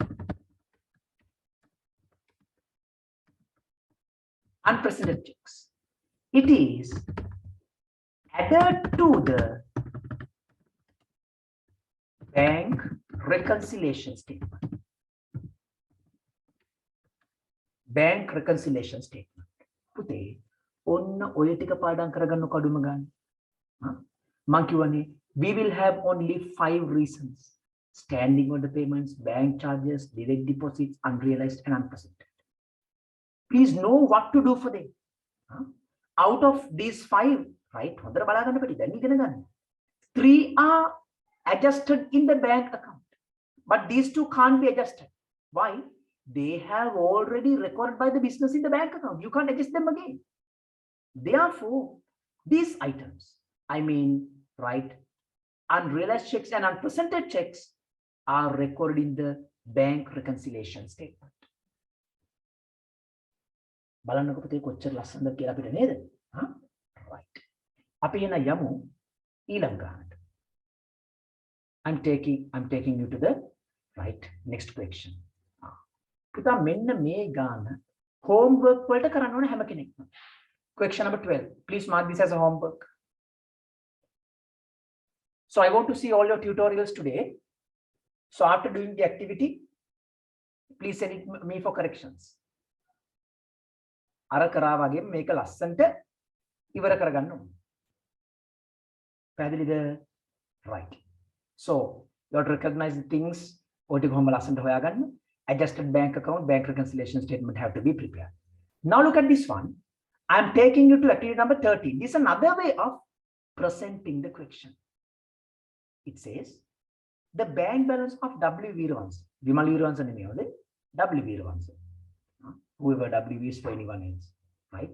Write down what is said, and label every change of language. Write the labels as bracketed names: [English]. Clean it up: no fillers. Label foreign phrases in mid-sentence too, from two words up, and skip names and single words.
[English] Unpresented checks. It is added to the bank reconciliation statement. Bank reconciliation statement. [Sinhala] පුතේ ඔන්න ඔය ටික පාඩම් කරගන්න කඩුම ගන්න. මං කියවනේ [English] we will have only 5 reasons: standing order payments, bank charges, direct deposits, unrealized and unpresented. Please know what to do for them. Out of these 5, right? [Sinhala] හොඳට බලා ගන්න පිටි දැන් ඉගෙන ගන්න. [English] 3 are adjusted in the bank account, but these 2 can't be adjusted. Why? They have already recorded by the business in the bank account. You can't adjust them again. Therefore, these items, I mean, right, unrealized checks and unpresented checks are recorded in the bank reconciliation statement. [Sinhala] බලන්නකො පුතේ කොච්චර ලස්සනද කියලා අපිට නේද? Right. අපි එන යමු ඊළඟ ගානට. [English] I'm taking you to the right next question. [Sinhala] පුතා මෙන්න මේ ගාන homework වලට කරන්න ඕන හැම කෙනෙක්ම. [English] Question number 12. Please mark this as a homework. So I want to see all your tutorials today. So after doing the activity, please send it me for corrections. [Sinhala] අර කරා වගේ මේක ලස්සන්ට ඉවර කරගන්න ඕන. පැහැදිලිද? [English] Right. So you have to recognize the things. [Sinhala] ඔය ටික කොහොම ලස්සන්ට හොයාගන්න. [English] Adjusted bank account, bank reconciliation statement have to be prepared. Now look at this one. I'm taking you to activity number 13. This is another way of presenting the question. It says the bank balance of W Veeravansha. Vimal Veeravansha name W Veeravansha. Whoever W is for anyone else, right?